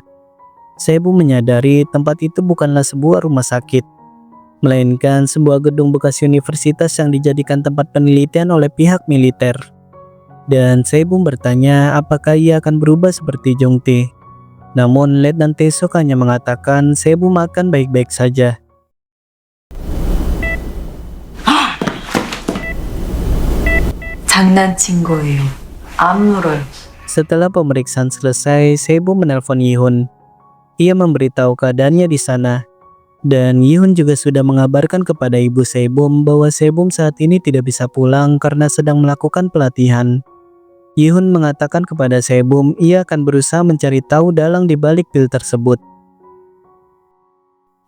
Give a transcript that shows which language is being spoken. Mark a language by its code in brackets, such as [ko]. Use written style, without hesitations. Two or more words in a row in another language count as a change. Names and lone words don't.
[id] Sae-bum menyadari tempat itu bukanlah sebuah rumah sakit, melainkan sebuah gedung bekas universitas yang dijadikan tempat penelitian oleh pihak militer. Dan Sae-bum bertanya apakah ia akan berubah seperti Jung-tae. Namun Letnan Tae-suk hanya mengatakan Sae-bum akan baik-baik saja. [ko] 장난친 거예요. 안 물어요. [id] Setelah pemeriksaan selesai, Sae-bum menelpon Yi-hun. Ia memberitahu keadaannya di sana. Dan Yi-hun juga sudah mengabarkan kepada ibu Sae-bum bahwa Sae-bum saat ini tidak bisa pulang karena sedang melakukan pelatihan. Yi-hun mengatakan kepada Sae-bum ia akan berusaha mencari tahu dalang di balik pil tersebut.